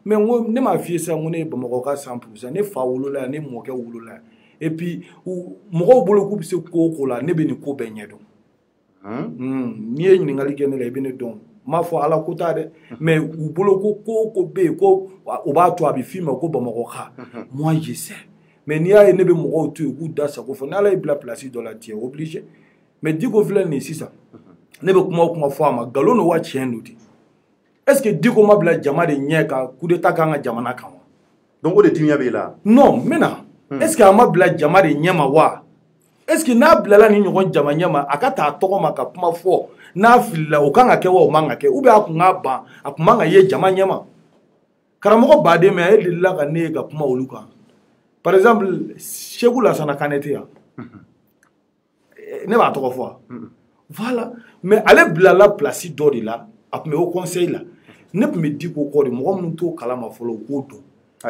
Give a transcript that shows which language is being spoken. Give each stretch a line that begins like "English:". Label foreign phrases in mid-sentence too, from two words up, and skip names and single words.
Bambara: mais n ko ne m'a f'i ye sisan ko ne ye Bamakɔka 100% ne fa wolola yan ne mɔkɛ wolola yan
French: et puis
Bambara: mɔgɔw bolo k'u bɛ se ko o ko la ne bɛ nin ko bɛɛ ɲɛ dɔn n'i ye ɲininkali kɛ ne la i bɛ ne dɔn n m'a fɔ ala ko t'a dɛ mais u bolo ko ko o ko bɛ yen ko o b'a to a bɛ f'i ma ko Bamakɔka
French: moi je sais
Bambara: mais n'i y'a ye ne bɛ mɔgɔw to yen k'u da sago fɔ n'ala y'i bila place dɔ la
French: tu es obligé
Bambara: mais Diko filɛ nin ye sisan ne bɛ kuma o kuma fɔ a ma nkalon don wa tiɲɛ don de
French: est ce que
Bambara: Diko ma bila jama de ɲɛ ka
French: coup d'état
Bambara: k'an ka jamana kan wa donc o de dimiya b'e la non n bɛ na
French: est ce que
Bambara: a ma bila jama de ɲɛ ma wa
French: est ce que
Bambara: n'a bilala ni ɲɔgɔn jama ɲɛ ma a ka taa a tɔgɔ ma ka kuma fɔ n'a filila o kan ka kɛ wa o man ka kɛ
French: ou bien
Bambara: a kun k'a ban a kun man ka ye jama ɲɛ ma karamɔgɔ baden mais a ye delila ka ne ye ka kuma olu kan
French: par exemple
Bambara: Seku Lasana Kane tɛ yan ne b'a tɔgɔ fɔ voilà mais ale bilala place dɔ de la a tun bɛ
French: au conseil
Bambara: la ne tun bɛ Diko kɔ de mɔgɔ minnu t'o kalama fɔlɔ u k'o dɔn